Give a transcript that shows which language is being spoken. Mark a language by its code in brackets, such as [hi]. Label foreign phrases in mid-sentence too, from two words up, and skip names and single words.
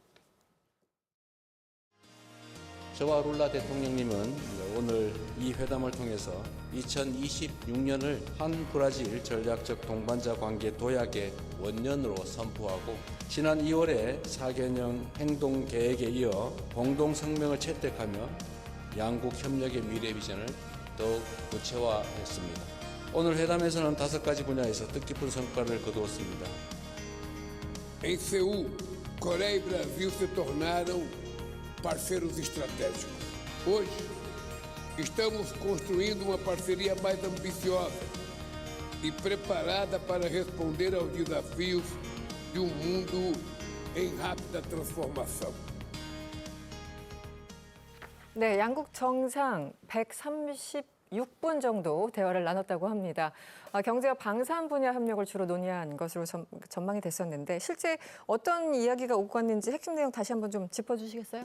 [ko] 저와 룰라 대통령님은 오늘 이 회담을 통해서 2026년을 한 브라질 전략적 동반자 관계 도약의 원년으로 선포하고 지난 2월에 4개년 행동 계획에 이어 공동 성명을 채택하며 양국 협력의 미래 비전을 더욱 구체화했습니다. 오늘 회담에서는 5가지 분야에서 뜻깊은 성과를 거두었습니다. [pt] Em Seul, Coreia e Brasil se tornaram parceiros estratégicos. Hoje, estamos construindo uma parceria mais ambiciosa e preparada para responder aos desafios de um mundo em rápida transformação. [ko] 네, 양국 정상 136분 정도 대화를 나눴다고 합니다. 경제와 방산 분야 협력을 주로 논의한 것으로 전망이 됐었는데 실제 어떤 이야기가 오고 갔는지 핵심 내용 다시 한번 좀 짚어주시겠어요?